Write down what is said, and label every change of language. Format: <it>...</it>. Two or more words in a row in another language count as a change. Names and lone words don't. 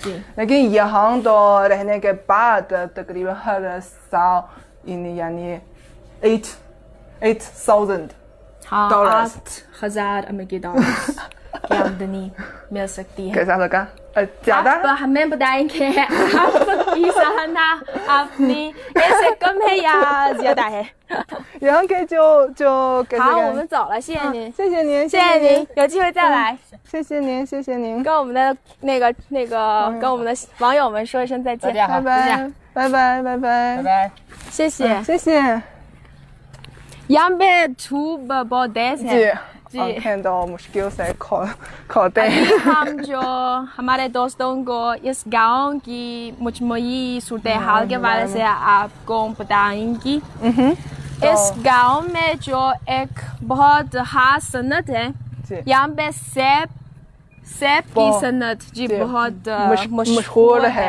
<ur>لیکن یہاں تو رہنے کے بعد تقریباً ہر سال یعنی 8,000 ڈالر 8,000 امریکی ڈالر کی آمدنی مل سکتی ہے. کیسا لگا؟ زیادہ آپ ہمیں بتائیں گے آپ کی سالانہ اپنی ایسے کم ہے یا زیادہ ہے? یہاں کے جو</ur> <zh>好，我们走了，谢谢您，谢谢您，谢谢您，有机会再来，谢谢您，谢谢您，跟我们的跟我们的网友们说一声再见，拜拜，拜拜，拜拜，谢谢，谢谢。</zh> <ur>یہاں پہ دھوپ بہت تیز ہے جی, آنکھیں تو مشکل سے کھولتے ہیں. ہم جو ہمارے دوستوں کو اس گاؤں کی مجموعی صورت حال کے بارے سے آپ کو بتائیں گی. اس گاؤں میں جو ایک بہت خاص صنعت ہے، یہاں پہ سیب کی صنعت جی بہت مشہور ہے</ur>